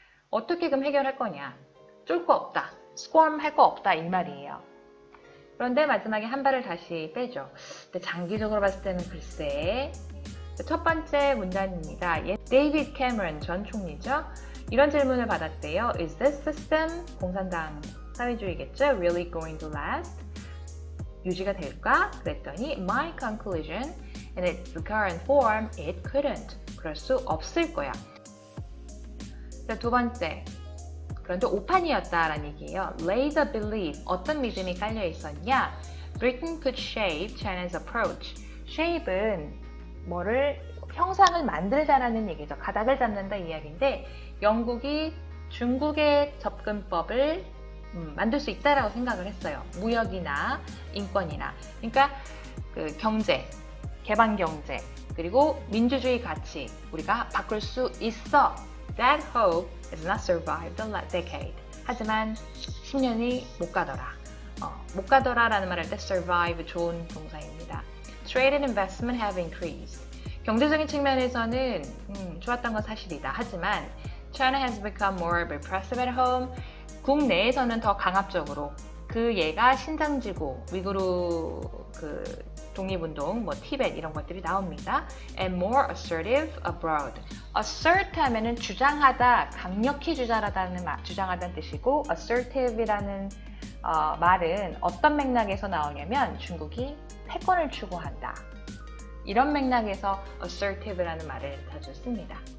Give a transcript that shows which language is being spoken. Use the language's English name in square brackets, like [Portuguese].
[Korean] 어떻게 그럼 해결할 거냐? 쫄 거 없다, 스쿼럼 할 거 없다 이 말이에요. 그런데 마지막에 한 발을 다시 빼죠. 근데 장기적으로 봤을 때는 글쎄. 첫 번째 문단입니다. 데이비드 캐머런 전 총리죠. 이런 질문을 받았대요. [English] Is this system, [Korean] 공산당 사회주의겠죠? [English] Really going to last? [Korean] 유지가 될까? [English] 그랬더니 My conclusion, in its current form, it couldn't. [Korean] 그럴 수 없을 거야. 자, 두 번째. 그런데 오판이었다라는 얘기예요. [English] Lay the belief. [Korean] 어떤 믿음이 깔려 있었냐? [English] Britain could shape China's approach. [Korean] shape은 형상을 만들자라는 얘기죠. 가닥을 잡는다 이야기인데, 영국이 중국의 접근법을 만들 수 있다라고 생각을 했어요. 무역이나 인권이나. 그러니까 그 경제, 개방 경제, 그리고 민주주의 가치 우리가 바꿀 수 있어. [English] That hope has not survived the decade. [Korean] 하지만 10년이 못 가더라. 못 가더라라는 말 할 때 survive 좋은 동사입니다. [English] Trade and investment have increased. [Korean] 경제적인 측면에서는 좋았던 건 사실이다. [English] 하지만 China has become more repressive at home. [Korean] 국내에서는 더 강압적으로 그 얘가 신장지고 위구르 독립운동, 뭐 티벳 이런 것들이 나옵니다. [English] And more assertive abroad. [Korean] assert 하면은 주장하다, 강력히 주장하다는 뜻이고 assertive이라는 말은 어떤 맥락에서 나오냐면 중국이 패권을 추구한다. 이런 맥락에서 assertive라는 말을 자주 씁니다.